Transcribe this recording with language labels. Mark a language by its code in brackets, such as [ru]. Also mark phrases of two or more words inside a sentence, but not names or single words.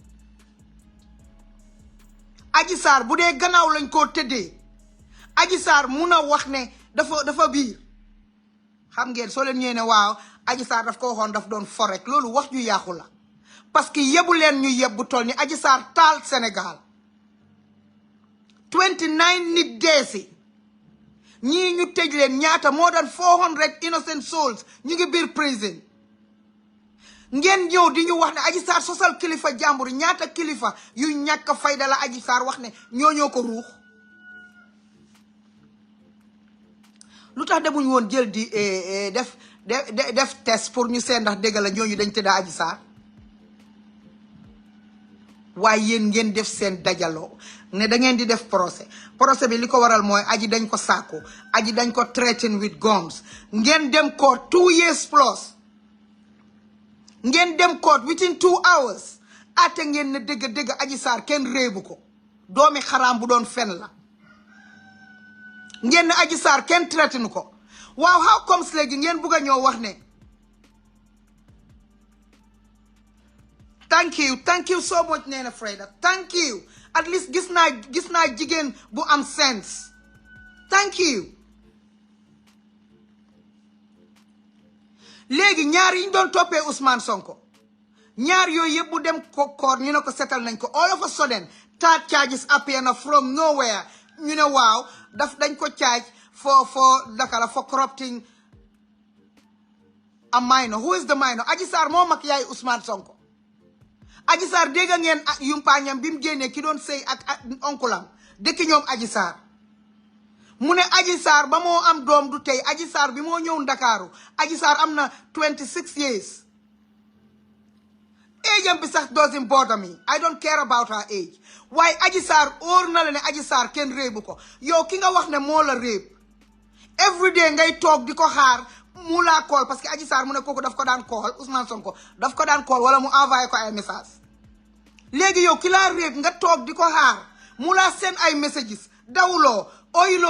[wo] Adji Sarr bu dee gannaaw lañ koo tëddee Adji Sarr mun a wax ne dafa biir xam ngeen soo leen ñëwee ne waaw Adji Sarr daf ko waxoon daf doon forek loolu wax ju yàqu la [fr] parce que [wo] yebu leen ñu yebbu toll ni Adji Sarr taal Sénégal 29 nit deesi ñii ñu tëj leen ñaata [en] more than 400 innocent souls [wo] ñu ngi biir prison ngeen ñëw di ñu wax ne Adji Sarr sosal kilifa jàmbur ñaata kilifa yu ñàkk fayda la Adji Sarr wax ne ñoo ko ruux lu tax demuñ woon jël di def test pour ñu seet ndax dëgg la ñooñu dañ tëdda Adji Sarr waaye yéen ngeen def seen dajaloo ne da ngeen di def procès bi li ko waral mooy Adji dañ ko sàkku Adji dañ ko [en] threaten with guns [wo] ngeen dem court [en] 2 years plus [wo] ngeen dem court [en] within 2 hours [wo] ate ngeen ne dëgg Adji Sarr kenn réebu ko doomi xaraam bu doon fen la ngeen ne Adji Sarr kenn traité nu ko waaw [en] how comes [wo] léegi ngeen bugg a ñoo wax ne [en] thank you so much [wo] Nena Freda [en] thank you at least [wo] gis naa jigéen bu am sense [en] thank you [wo] léegi ñaar yi ñu doon toppee Ousmane Sonko ñaar yooyu yëpp mu dem koor ñu ne ko setal nañ ko [en] all of a sudden third charges appear [wo] na [en] from nowhere [wo] ñu ne waaw dañ ko [en] charge for corrupting a minor. Who is the minor? [wo] Adji Sarr moo mag yaay Ousmane Sonko. Adji Sarr dégg ngeen yumpaañam bi mu génnee ki doon sëy ak onkulam dëkk ñoom Adji Sarr mu ne Adji Sarr ba moo am doom du tey Adji Sarr bi moo ñëw Ndakaaru Adji Sarr am na [en] 26 years. age [wo] am bi sax [en] doesn't bother me. I don't care about her age. [wo] waaye Adji Sarr óor na la ne Adji Sarr kenn réebu ko yow ki nga wax ne moo la réeb [en] every day [wo] ngay toog di ko xaar mu laa call [fr] parce que [wo] Adji Sarr mu ne kooku daf ko daan call Ousmane Sonko daf ko daan call wala mu envoyé ko ay message léegi yow ki laa réeb nga toog di ko xaar mu laa seen ay messages dawuloo oyuloo